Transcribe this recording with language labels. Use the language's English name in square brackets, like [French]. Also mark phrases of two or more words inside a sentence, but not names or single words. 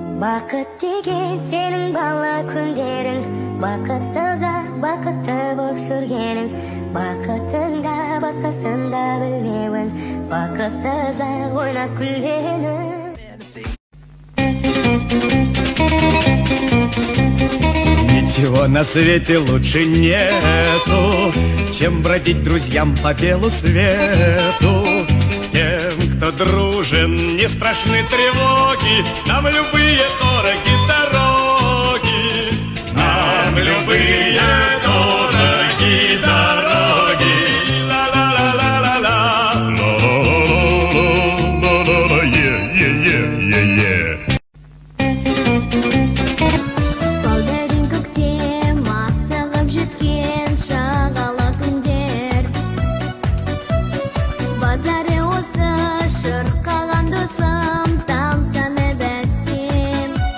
[Kazakh] Бақыт деген сенің бала күндерің, бақытсыз бақытты боп жүргенің, бақытыңда басқасында білмеуін, бақытсыз ойнап күлгенің. [Russian] Ничего на свете лучше нету, чем бродить друзьям по белу свету. Тем, кто дружен, не страшны тревоги, нам любые дороги дороги, нам любые дороги дороги. Ла-ла-ла-ла-ла-ла, ла-ла-ла-ла-ла-ла, е-е-е-е-е. [Kazakh] Шырқаған досым, тамсаны бәсем.